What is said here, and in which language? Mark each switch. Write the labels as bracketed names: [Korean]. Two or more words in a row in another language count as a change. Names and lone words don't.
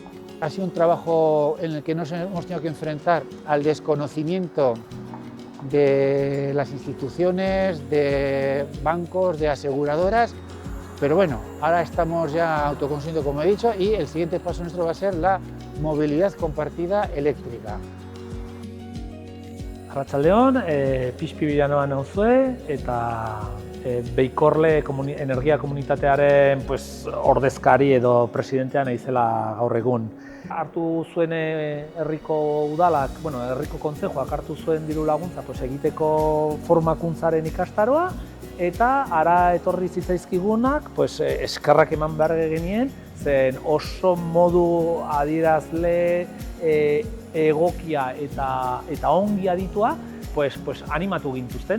[Spanish] Ha sido un trabajo en el que nos hemos tenido que enfrentar al desconocimiento de las instituciones, de bancos, de aseguradoras, pero bueno, ahora estamos ya autoconsumiendo, como he dicho, y el siguiente paso nuestro va a ser la movilidad compartida eléctrica. [Basque] Arratsaldeon, Pixpi Bilanoa nauzue eta Beikorle energia komunitatearen ordezkari edo presidentea naizela gaur egun. Hartu zuen herriko udalak, herriko kontzejuak hartu zuen diru laguntza egiteko formakuntzaren ikastaroa, eta ara etorri zitzaizkigunak eskerrak eman behar genien, zen oso modu adierazle egokia eta ongi aditua animatu gintuzten.